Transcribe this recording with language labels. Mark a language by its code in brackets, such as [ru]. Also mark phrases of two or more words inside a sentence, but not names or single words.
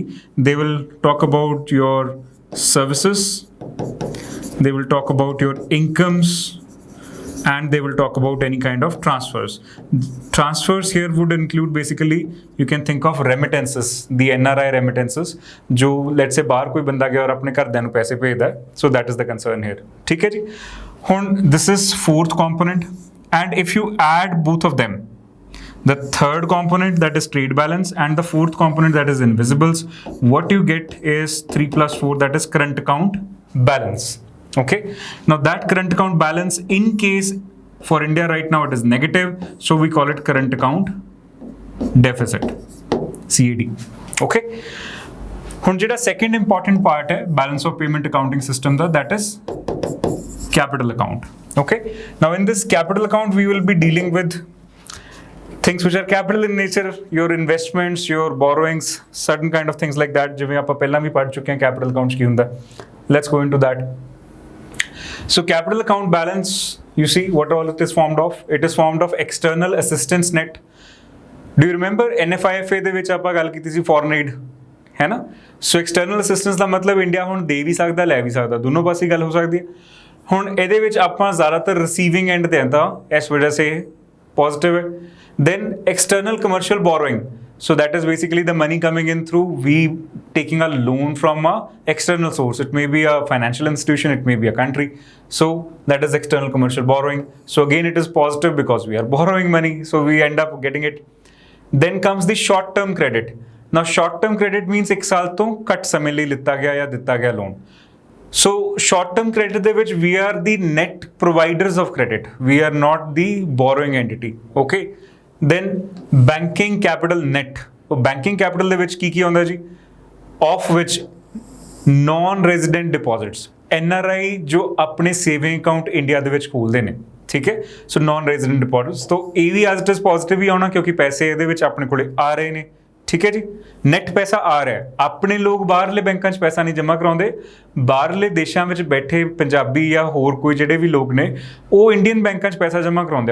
[en] They will talk about your services, they will talk about your incomes, and they will talk about any kind of transfers. Transfers here would include basically you can think of remittances, the NRI remittances जो let's say [pa] ਬਾਹਰ ਕੋਈ ਬੰਦਾ ਗਿਆ ਔਰ ਆਪਣੇ ਘਰਦਿਆਂ ਨੂੰ ਪੈਸੇ ਭੇਜਦਾ ਹੈ, [en] so that is the concern here, [hi] ठीक है जी। [en] ਹੁਣ this is fourth component, and if you add both of them, the third component, that is trade balance, and the fourth component, that is invisibles, what you get is 3 plus 4, that is current account balance. Okay, now that current account balance, in case for India right now it is negative, so we call it current account deficit, CAD. Okay, [pa] ਹੁਣ ਜਿਹੜਾ [en] second important part है balance of payment accounting system ਦਾ, that is capital account. Okay, now in this capital account we will be dealing with things which are capital in nature, your investments, your borrowings, certain kind of things like that, [pa] ਜਿਵੇਂ ਆਪਾਂ ਪਹਿਲਾਂ ਵੀ ਪੜ੍ਹ ਚੁੱਕੇ ਹਾਂ [en] capital accounts [pa] ਕੀ ਹੁੰਦਾ. [en] Let's go into that. So capital account balance, you see what all it is formed of? It is formed of external assistance net. Do you remember [pa] NFIFA ਦੇ ਵਿੱਚ ਆਪਾਂ ਗੱਲ ਕੀਤੀ ਸੀ [en] foreign aid, [hi] है ना? [en] So external assistance [pa] ਦਾ ਮਤਲਬ ਇੰਡੀਆ ਹੁਣ ਦੇ ਵੀ ਸਕਦਾ, ਲੈ ਵੀ ਸਕਦਾ, ਦੋਨੋਂ ਪਾਸੇ ਗੱਲ ਹੋ ਸਕਦੀ ਹੈ. ਹੁਣ ਇਹਦੇ ਵਿੱਚ ਆਪਾਂ ਜ਼ਿਆਦਾਤਰ [en] receiving end [pa] ਤੇ ਆਂਦਾ, [hi] इस वजह से [pa] ਪੋਜ਼ਿਟਿਵ ਹੈ. [en] Then external commercial borrowing, so that is basically the money coming in through we taking a loan from a external source. It may be a financial institution, it may be a country, so that is external commercial borrowing. So again it is positive because we are borrowing money, so we end up getting it. Then comes the short term credit. Now short term credit means [pa] ਇੱਕ ਸਾਲ ਤੋਂ ਘੱਟ ਸਮੇਂ ਲਈ ਲਿੱਤਾ ਗਿਆ ਜਾਂ ਦਿੱਤਾ ਗਿਆ ਲੋਨ. [en] So short term credit [pa] ਦੇ ਵਿੱਚ [en] we are the net providers of credit, we are not the borrowing entity. Okay, then banking capital net. So banking capital [pa] ਦੇ ਵਿੱਚ ਕੀ ਆਉਂਦਾ ਜੀ? [en] Of which non-resident deposits, [pa] NRI ਜੋ ਆਪਣੇ [en] saving account [pa] ਇੰਡੀਆ ਦੇ ਵਿੱਚ ਖੋਲਦੇ ਨੇ, ਠੀਕ ਹੈ, ਸੋ [en] non resident deposits, [pa] ਤਾਂ ਇਹ ਵੀ [en] as it is positive [pa] ਹੀ ਆਉਣਾ ਕਿਉਂਕਿ ਪੈਸੇ ਇਹਦੇ ਵਿੱਚ ਆਪਣੇ ਕੋਲੇ ਆ ਰਹੇ ਨੇ. ਠੀਕ ਹੈ ਜੀ, ਨੈਟ ਪੈਸਾ ਆ ਰਿਹਾ. ਆਪਣੇ ਲੋਕ ਬਾਹਰਲੇ ਬੈਂਕਾਂ 'ਚ ਪੈਸਾ ਨਹੀਂ ਜਮ੍ਹਾਂ ਕਰਾਉਂਦੇ, ਬਾਹਰਲੇ ਦੇਸ਼ਾਂ ਵਿੱਚ ਬੈਠੇ ਪੰਜਾਬੀ ਜਾਂ ਹੋਰ ਕੋਈ ਜਿਹੜੇ ਵੀ ਲੋਕ ਨੇ ਉਹ ਇੰਡੀਅਨ ਬੈਂਕਾਂ 'ਚ ਪੈਸਾ ਜਮ੍ਹਾਂ ਕਰਾਉਂਦੇ ਆ.